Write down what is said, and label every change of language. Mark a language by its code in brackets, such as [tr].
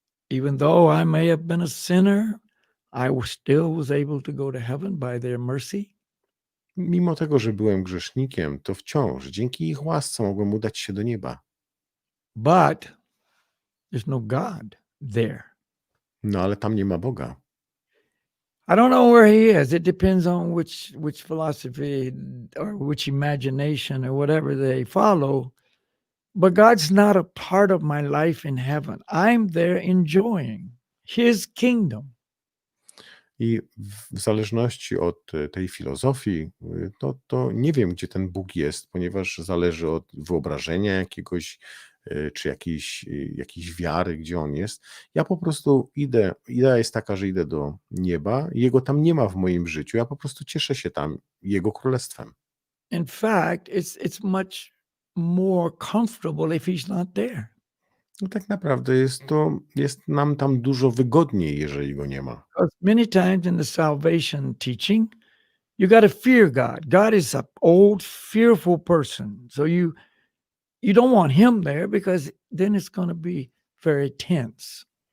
[en] Even though I may have been a sinner, I still was able to go to heaven by their mercy. [pl] Mimo tego, że byłem grzesznikiem, to wciąż dzięki ich łasce mogłem udać się do nieba. [en] but there's no God there. [pl] No ale tam nie ma Boga. [en] I don't know where he is. It depends on which philosophy or which imagination or whatever they follow. But God's not a part of my life in heaven. I'm there enjoying his kingdom. [pl] I w zależności od tej filozofii, to nie wiem, gdzie ten Bóg jest, ponieważ zależy od wyobrażenia jakiegoś, czy jakiejś wiary, gdzie on jest. Ja po prostu idę, idea jest taka, że idę do nieba, jego tam nie ma w moim życiu, ja po prostu cieszę się tam jego królestwem. [en] In fact, it's much more comfortable if he's not there. [pl] No tak naprawdę jest nam tam dużo wygodniej, jeżeli go nie ma. [en] Because many times in the salvation teaching, you got to fear God. God is an old, fearful person. So you don't want him there because then it's going to be very tense.